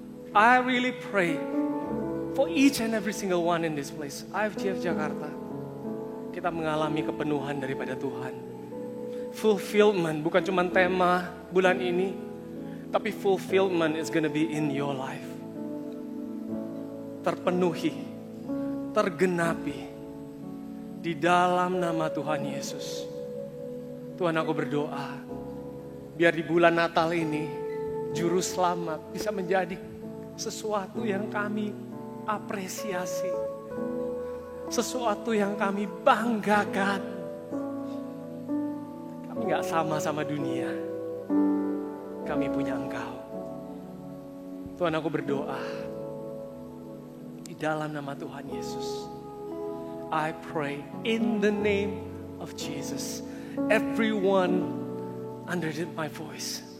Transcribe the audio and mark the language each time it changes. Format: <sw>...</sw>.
<en>I really pray for each and every single one in this place. IFGF Jakarta.</en> <id>Kita mengalami kepenuhan daripada Tuhan.</id> <en>Fulfillment</en> <id>bukan cuma tema bulan ini, tapi</id> <en>fulfillment is gonna be in your life.</en> <id>Terpenuhi, tergenapi di dalam nama Tuhan Yesus. Tuhan, aku berdoa, biar di bulan Natal ini, Juru Selamat bisa menjadi sesuatu yang kami apresiasi. Sesuatu yang kami banggakan. Kami gak sama dunia. Kami punya Engkau. Tuhan, aku berdoa di dalam nama Tuhan Yesus.</id> <en>I pray in the name of Jesus. Everyone under my voice.</en>